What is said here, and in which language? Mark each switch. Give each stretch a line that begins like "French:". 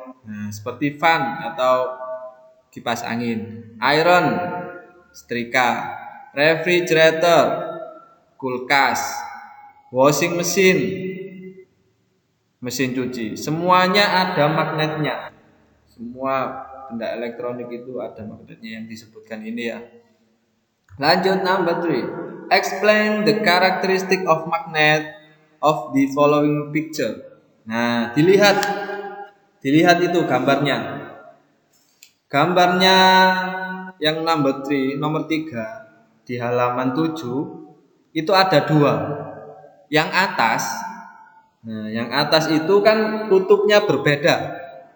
Indonesian: Nah, seperti fan atau kipas angin, iron, setrika, refrigerator, kulkas, washing machine, mesin cuci. Semuanya ada magnetnya. Semua benda elektronik itu ada magnetnya yang disebutkan ini ya. Lanjut
English: number 3. Explain the characteristic of magnet of the following picture.
Indonesian: Nah, dilihat itu gambarnya. Gambarnya yang nomor 3 di halaman 7 itu ada 2. Yang atas, nah yang atas itu kan kutubnya berbeda.